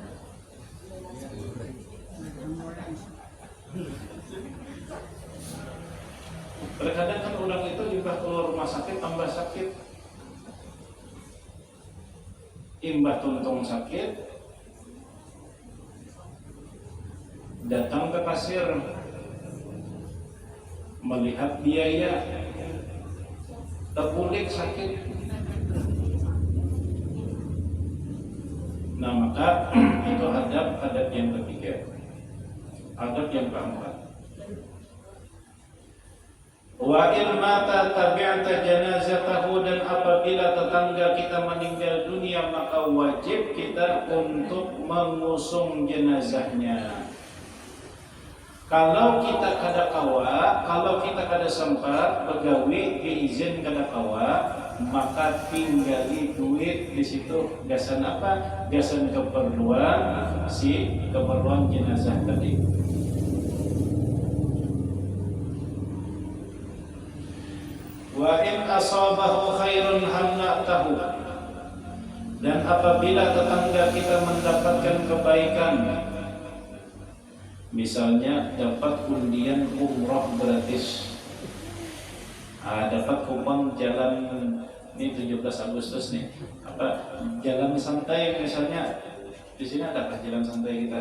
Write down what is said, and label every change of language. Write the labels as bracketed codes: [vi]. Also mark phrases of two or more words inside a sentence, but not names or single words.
[id] Terkadang kan orang itu imbah keluar rumah sakit tambah sakit, imbah tuntung sakit, datang ke kasir, melihat biaya, terpulik sakit. Nah, maka itu adab yang ketiga. Adab yang keempat, [ar] wa in mata tabi'ata janazatahu, [id] dan apabila tetangga kita meninggal dunia, maka wajib kita untuk mengusung jenazahnya. [bjn] Kalau kita kada kawa, kalau kita kada sempat begawi diizin kada kawa, maka tinggali duit di situ. Gasan apa? Gasan keperluan jenazah tadi. [ar] Wa in asabahu khairun hanna'tahu, [id] dan apabila tetangga kita mendapatkan kebaikan, misalnya dapat undian umroh gratis, dapat kupon jalan ini 17 Agustus nih, jalan santai misalnya, di sini adakah jalan santai kita?